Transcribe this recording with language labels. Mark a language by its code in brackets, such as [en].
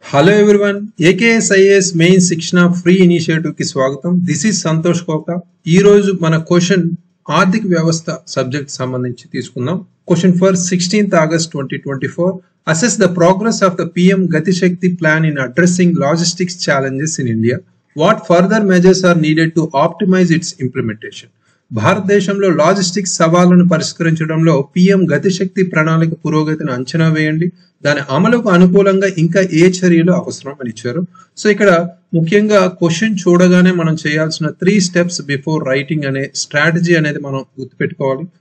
[en] Hello everyone, [te] AKSIS main శిక్షణ free initiative కి స్వాగతం. [en] this is [te] సంతోష్ కోక. ఈ రోజు మన క్వశ్చన్ ఆర్థిక వ్యవస్థ సబ్జెక్ట్ సంబంధించి తీసుకుందాం. [en] Question for 16th August 2024. Assess the progress of the PM Gati Shakti plan in addressing logistics challenges in India. What further measures are needed to optimize its implementation? [te] భారతదేశంలో logistics సవాళ్లను పరిష్కరించడంలో PM గతిశక్తి ప్రణాళిక పురోగతిని అంచనా వేయండి, దాని అమలుకు అనుకూలంగా ఇంకా ఏ చర్యలు అవసరం అని ఇచ్చారు. సో ఇక్కడ ముఖ్యంగా క్వశ్చన్ చూడగానే మనం చేయాల్సిన 3 [en] steps before writing [te] అనే స్ట్రాటజీ అనేది మనం గుర్తుపెట్టుకోవాలి.